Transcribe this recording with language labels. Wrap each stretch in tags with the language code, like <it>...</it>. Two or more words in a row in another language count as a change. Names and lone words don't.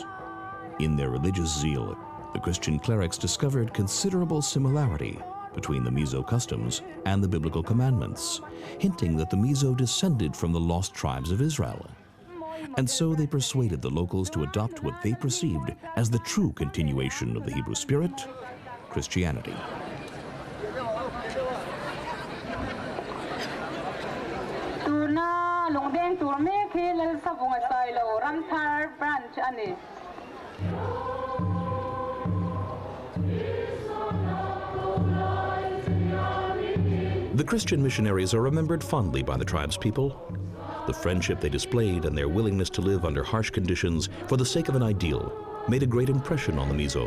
<en>In their religious zeal, the Christian clerics discovered considerable similarity between the Mizo customs and the biblical commandments, hinting that the Mizo descended from the lost tribes of Israel. And so they persuaded the locals to adopt what they perceived as the true continuation of the Hebrew spirit, Christianity.</en> <lus>lungdeng turme khi lal sabunga sailo ramthar branch ani.</lus> <en>The Christian missionaries are remembered fondly by the tribe's people. The friendship they displayed and their willingness to live under harsh conditions for the sake of an ideal made a great impression on the Mizo.</en>